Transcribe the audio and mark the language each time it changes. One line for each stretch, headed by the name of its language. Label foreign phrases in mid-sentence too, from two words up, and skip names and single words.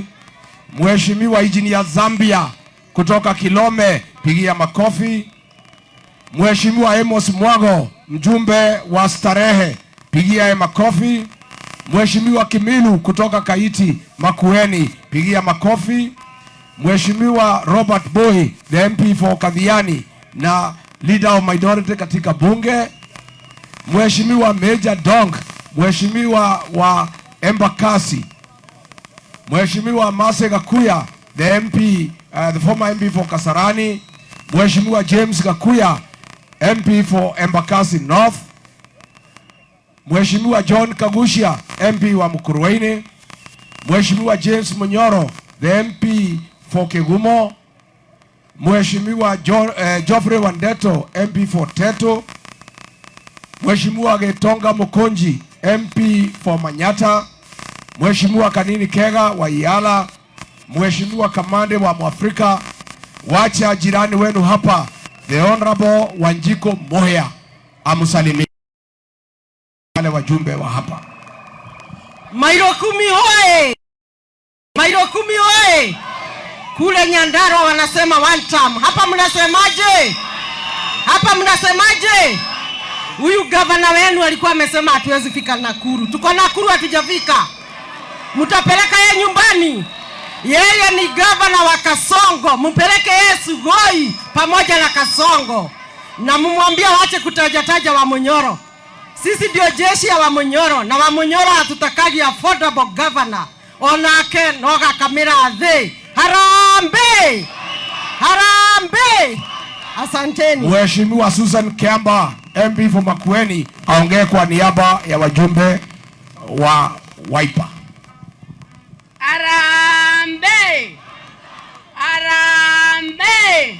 Swahili: Mheshimiwa Engineer Zambia kutoka Kilome, pigia makofi. Mheshimiwa Amos Mwago, mjumbe wa Starehe, pigia makofi. Mheshimiwa Kimilu kutoka Kaiti Makueni, pigia makofi. Mheshimiwa Robert Boy,
English: the MP for Kadhiani
Swahili: na
English: leader of minority
Swahili: katika bunge. Mheshimiwa Major Dong, Mheshimiwa wa Embakasi. Mheshimiwa Mase Gakuya,
English: the MP, the former MP for Kasarani.
Swahili: Mheshimiwa James Gakuya,
English: MP for Embakasi North.
Swahili: Mheshimiwa John Kagushia, MP wa Mukurweini. Mheshimiwa James Munyoro,
English: the MP for Kegumo.
Swahili: Mheshimiwa Geoffrey Wandeto,
English: MP for Teto.
Swahili: Mheshimiwa Getonga Mukonji,
English: MP for Manyata.
Swahili: Mheshimiwa Kanini Kega wa Iala. Mheshimiwa Kamande wa Mwafrika. Wacha jirani wenu hapa,
English: the Honorable
Swahili: Wanjiko Moya, amusalimia wale wajumbe wa hapa. Mairi Kumi hoye! Mairi Kumi hoye! Kule Nyandarua wanasema
English: one term.
Swahili: Hapa mnasemaje? Huyu gavana wenu alikuwa amesema hatuwezi fika Nakuru. Tuko Nakuru hatujafika. Mtapeleka yeye nyumbani. Yeye ni gavana wa Kasongo. Mpeleke yeye Sugoi pamoja na Kasongo. Na mumwambia waache kutajataja Wamunyoro. Sisi ndio jeshi ya Wamunyoro, na Wamunyoro hatutakagi
English: affordable governor.
Kikuyu: onake noga kamera thĩ.
Swahili: Harambee! Harambee! Asanteni. Mheshimiwa Susan Kiamba,
English: MP for Makueni,
Swahili: aongee kwa niaba ya wajumbe wa Wiper. Harambee! Harambee!